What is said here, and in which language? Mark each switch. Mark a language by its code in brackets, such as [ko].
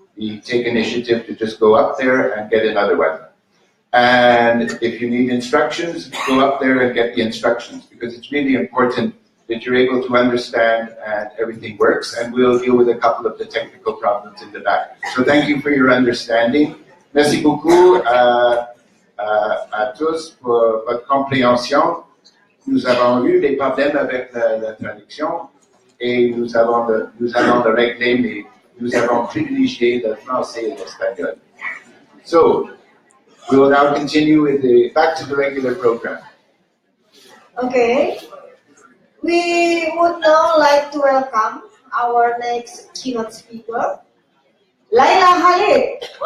[en] We take initiative to just go up there and get another one. And if you need instructions, go up there and get the instructions, because it's really important that you're able to understand and everything works, and we'll deal with a couple of the technical problems in the back. So thank you for your understanding. [fr] Merci beaucoup à tous pour votre compréhension. Nous avons eu des problèmes avec la traduction et nous allons le régler, mais nous avons privilégié le français et l'espagnol. [en] So, we will now continue with back to the regular program. Okay. We would now like to welcome our next keynote speaker, Laila Khalid.